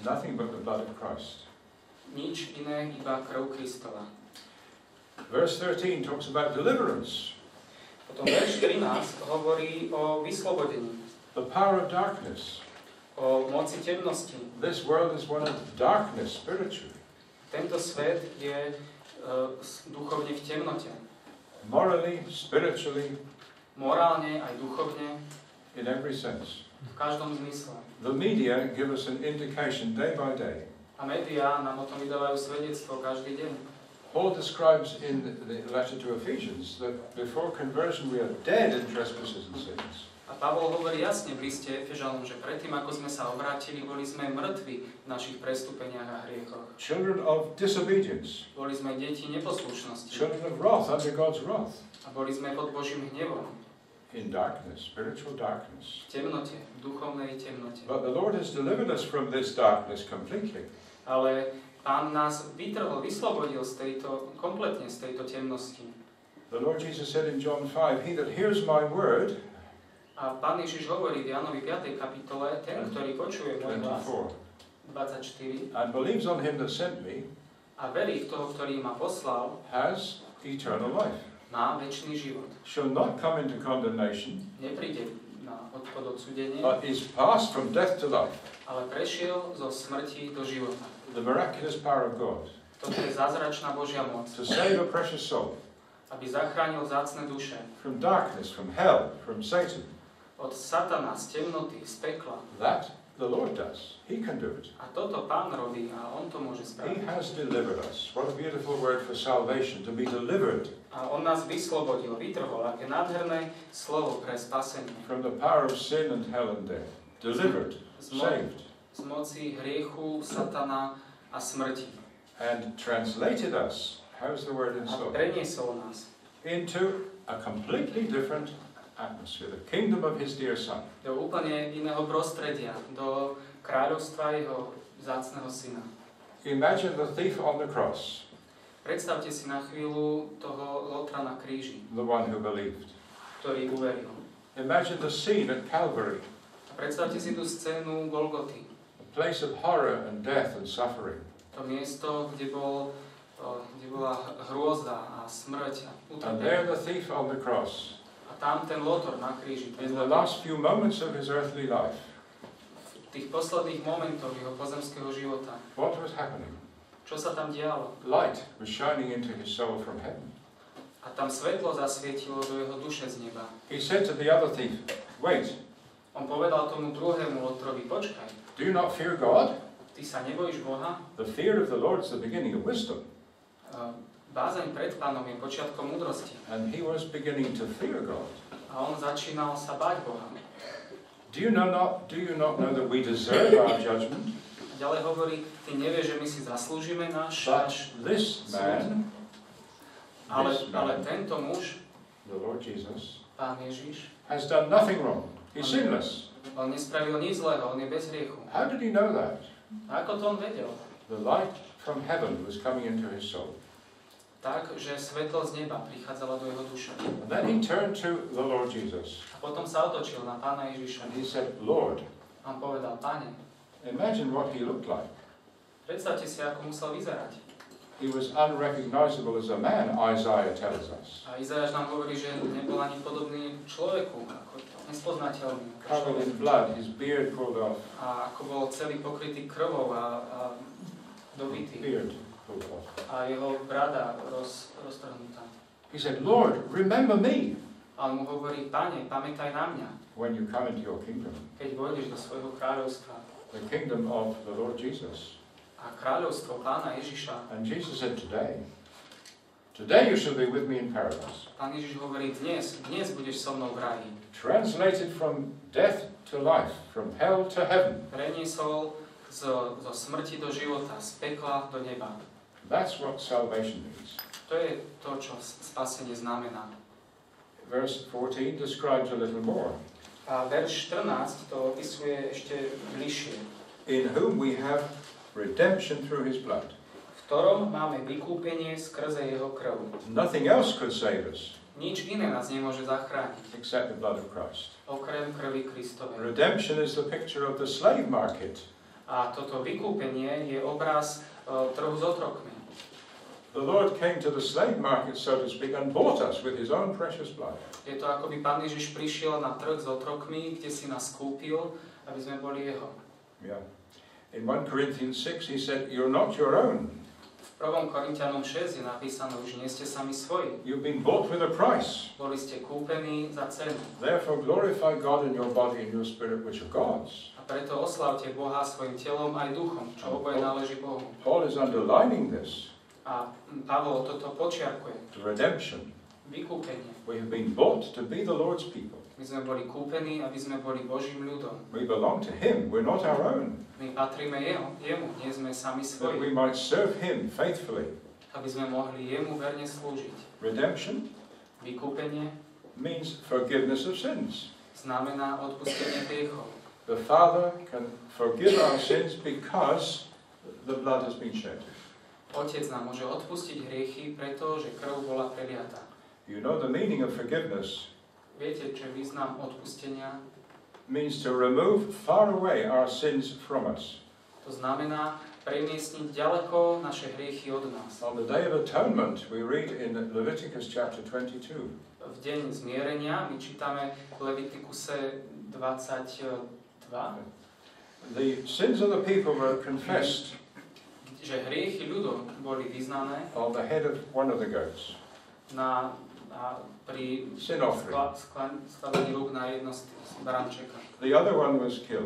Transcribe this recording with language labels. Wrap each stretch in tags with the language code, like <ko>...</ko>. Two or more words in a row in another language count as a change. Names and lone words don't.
<en>Nothing but the blood of Christ.</en> <sk>Nič iné, iba krv Kristova.</sk> <en>Verse 13 talks about deliverance.</en> <sk>Potom verš 13 hovorí o vyslobodení,</sk> <en>The power of darkness.</en> <sk>o moci temnosti.</sk> <en>This world is one of darkness spiritually.</en> <sk>Tento svet je duchovne v temnote.</sk> <en>Morally, spiritually,</en> <sk>Morálne aj duchovne,</sk> <en>in every sense.</en> <sk>v každom zmysle.</sk> <en>The media give us an indication day by day.</en> <sk>A médiá nám o tom vydávajú svedectvo každý deň.</sk> <en>Paul describes in the letter to Ephesians that before conversion we are dead in trespasses and sins.</en> <sk>A Pavol hovorí jasne v liste Efežanom, že predtým, ako sme sa obrátili, boli sme mŕtvi v našich prestúpeniach a hriechoch.</sk> <en>Children of disobedience.</en> <sk>Boli sme deti neposlušnosti.</sk> <en>Children of wrath, under God's wrath.</en> <sk>A boli sme pod Božím hnevom.</sk> <en>In darkness, spiritual darkness.</en> <sk>V temnote, v duchovnej temnote.</sk> <en>But the Lord has delivered us from this darkness completely.</en> <sk>Ale Pán nás vytrhol, vyslobodil kompletne z tejto temnosti.</sk> <en>The Lord Jesus said in John 5, He that hears my word,</en> <sk>A Pán Ježiš hovorí v Jánovi 5. kapitole, ten, ktorý počuje môj hlas,</sk> <en>24,</en> <sk>24,</sk> <en>and believes on him that sent me,</en> <sk>a verí v toho, ktorý ma poslal,</sk> <en>has eternal life.</en> <sk>má večný život.</sk> <en>Shall not come into condemnation,</en> <sk>Nepríde pod odsúdenie,</sk> <en>but is passed from death to life.</en> <sk>ale prešiel zo smrti do života.</sk> <en>The miraculous power of God</en> <sk>Toto je zázračná Božia moc,</sk> <en>to save a precious soul</en> <sk>aby zachránil vzácne duše</sk> <en>from darkness, from hell, from Satan.</en> <sk>od satana, z temnoty, z pekla.</sk> <en>That the Lord does. He can do it.</en> <sk>A toto Pán robí a On to môže</sk> <en>He</en> <sk>spraviť.</sk> <en>has delivered us. What a beautiful word for salvation, to be delivered</en> <sk>A On nás vyslobodil, vytrhol. Aké nádherné slovo pre spasenie.</sk> <en>from the power of sin and hell and death. Delivered, saved,</en> <sk>Z moci hriechu, satana a smrti.</sk> <en>and translated us. How's the word in</en> <sk>A</sk> <en>Slovak?</en> <sk>preniesol nás</sk> <en>Into a completely different atmosphere, the kingdom of His dear Son.</en> <sk>do úplne iného prostredia, do kráľovstva Jeho vzácneho Syna.</sk> <en>Imagine the thief on the cross,</en> <sk>Predstavte si na chvíľu toho lotra na kríži,</sk> <en>the one who believed.</en> <sk>ktorý uveril.</sk> <en>Imagine the scene at Calvary,</en> <sk>A predstavte si tú scénu Golgoty.</sk> <en>a place of horror and death and suffering.</en> <sk>To miesto, kde bola hrôza a smrť a</sk> <en>And there</en> <sk>utrpenie.</sk> <en>the thief on the cross,</en> <sk>A tam ten lotor na kríži.</sk> <en>in the last few moments of his earthly life,</en> <sk>V tých posledných momentoch jeho pozemského života.</sk> <en>what was happening?</en> <sk>Čo sa tam dialo?</sk> <en>Light was shining into his soul from heaven.</en> <sk>A tam svetlo zasvietilo do jeho duše z neba.</sk> <en>He said to the other thief, wait,</en> <sk>On povedal tomu druhému lotrovi, počkaj,</sk> <en>do you not fear God?</en> <sk>ty sa nebojíš Boha?</sk> <en>The fear of the Lord is the beginning of wisdom.</en> <sk>Bázeň pred Pánom je počiatkom múdrosti.</sk> <en>And he was beginning to fear God.</en> <sk>A on začínal sa báť Boha.</sk> <en>Do you not know that we deserve our judgment?</en> <sk>A ďalej hovorí, ty nevieš, že my si zaslúžime náš</sk> <en>This man,</en> <sk>ale tento muž,</sk> <en>the Lord Jesus,</en> <sk>Pán Ježiš,</sk> <en>has done nothing wrong. He's sinless.</en> <sk>On nespravil nič zlého, on je bez hriechu.</sk> <en>How did he know that?</en> <sk>A ako to on vedel?</sk> <en>The light from heaven was coming into his soul.</en> <sk>Tak, že svetlo z neba prichádzalo do jeho duše.</sk> <en>And then he turned to the Lord Jesus.</en> <sk>A potom sa otočil na Pána Ježiša.</sk> <en>And he said, Lord,</en> <sk>A on povedal, Pane,</sk> <en>imagine what he looked like.</en> <sk>predstavte si, ako musel vyzerať.</sk> <en>He was unrecognizable as a man, Isaiah tells us.</en> <sk>A Izajáš nám hovorí, že nebol ani podobný človeku, ako nespoznateľný.</sk> <en>Covered in blood, his beard pulled off.</en> <sk>A ako bol celý pokrytý krvou a dobitý.</sk> <en>Beard pulled off.</en> <sk>A jeho brada roztrhnutá.</sk> <en>He said, Lord, remember me</en> <sk>A on mu hovorí, Pane, pamätaj na mňa,</sk> <en>when you come into your kingdom.</en> <sk>keď vojdeš do svojho kráľovstva.</sk> <en>The kingdom of the Lord Jesus.</en> <sk>A kráľovstvo Pána Ježiša.</sk> <en>And Jesus said, today you shall be with me in paradise.</en> <sk>Pán Ježiš hovorí, dnes budeš so mnou v ráji.</sk> <en>Translated from death to life, from hell to heaven.</en> <sk>Preniesol zo smrti do života, z pekla do neba.</sk> <en>That's what salvation means.</en> <sk>To je to, čo spasenie znamená.</sk> <en>Verse 14 describes a little more.</en> <sk>A verš 14 to opisuje ešte bližšie.</sk> <en>In whom we have redemption through his blood.</en> <sk>V ktorom máme vykúpenie skrze jeho krv.</sk> <en>Nothing else could save us</en> <sk>Nič iné nás nemôže zachrániť,</sk> <en>except the blood of Christ.</en> <sk>okrem krvi Kristovej.</sk> <en>Redemption is the picture of the slave market.</en> <sk>A toto vykúpenie je obraz trhu s otrokmi.</sk> <en>The Lord came to the slave market, so to speak, and bought us with his own precious blood.</en> <sk>Je to, ako by Pán Ježiš prišiel na trh s otrokmi, kde si nás kúpil, aby sme boli jeho.</sk> <en>Yeah. In 1 Corinthians 6 he said, you're not your own.</en> <sk>V 1. Korinťanom 6 je napísané, už nie ste sami svoji.</sk> <en>You've been bought with a price.</en> <sk>Boli ste kúpení za cenu.</sk> <en>Therefore glorify God in your body and your spirit, which are God's.</en> <sk>A preto oslavte Boha svojim telom aj duchom, čo oboje náleží Bohu.</sk> <en>Paul is underlining this.</en> <sk>A Pavol toto počiarkuje.</sk> <en>The redemption.</en> <sk>Vykúpenie.</sk> <en>We have been bought to be the Lord's people.</en> <sk>My sme boli kúpení, aby sme boli Božím ľudom.</sk> <en>We belong to him. We're not our own.</en> <sk>My patríme jemu, nie sme sami</sk> <en>That we</en> <sk>svoji.</sk> <en>might serve him faithfully.</en> <sk>Aby sme mohli jemu verne slúžiť.</sk> <en>Redemption</en> <sk>Vykúpenie</sk> <en>means forgiveness of sins.</en> <sk>znamená odpustenie hriechov.</sk> <en>The Father can forgive our sins because the blood has been shed.</en> <sk>Otec nám môže odpustiť hriechy, pretože krv bola preliatá.</sk> <en>You know the meaning of forgiveness</en> <sk>Viete, čo je význam odpustenia?</sk> <en>means to remove far away our sins from us.</en> <sk>To znamená premiestniť ďaleko naše hriechy od nás.</sk> <en>On the Day of Atonement, we read in Leviticus chapter 22.</en> <sk>V deň zmierenia my čítame v Levitikuse 22,</sk> <en>The sins of the people were confessed</en> <sk>že hriechy ľudom boli vyznané</sk> <en>on the head of one of the goats.</en> <sk>pri</sk> <en>Sin offering.</en> <sk>skladení rúk na jedno z barančeka.</sk> <en>The other one was killed.</en>